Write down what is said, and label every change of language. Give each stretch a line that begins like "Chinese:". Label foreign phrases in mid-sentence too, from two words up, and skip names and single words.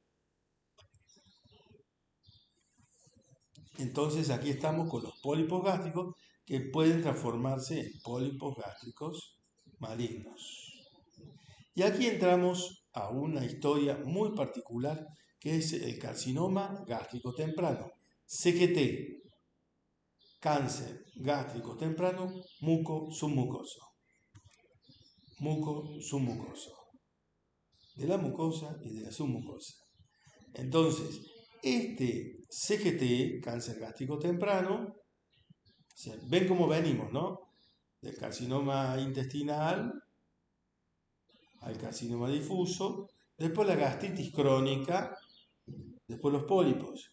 Spanish: Entonces aquí estamos con los pólipos gástricos que pueden transformarse en pólipos gástricos malignos. Y aquí entramos a una historia muy particular que es el carcinoma gástrico temprano, CGT, cáncer gástrico temprano muco-submucoso. Muco-submucoso. De la mucosa y de la submucosa. Entonces, este CGT, cáncer gástrico temprano, o sea, ven cómo venimos, ¿no? Del carcinoma intestinal al carcinoma difuso, después la gastritis crónica, después los pólipos.